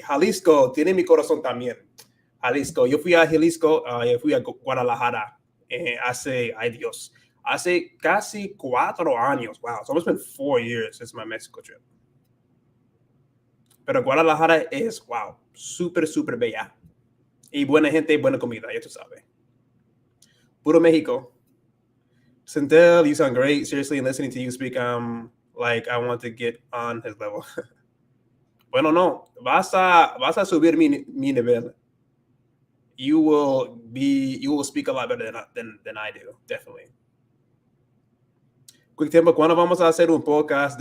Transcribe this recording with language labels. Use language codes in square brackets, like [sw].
[es] Jalisco tiene mi corazón también. Jalisco. Yo fui a Jalisco, yo fui a Guadalajara ay Dios, hace casi 4 años. [en] Wow, it's almost been 4 years since my Mexico trip. [es] Pero Guadalajara es, wow, súper, súper bella. Y buena gente y buena comida, ya tú sabes. Puro México. [en] Centel, you sound great. Seriously, listening to you speak, like I want to get on his level. [es] Bueno, no, vas a subir mi nivel. [en] You will speak a lot better than I do, definitely. [es] Quick tiempo, ¿cuándo vamos a hacer un podcast?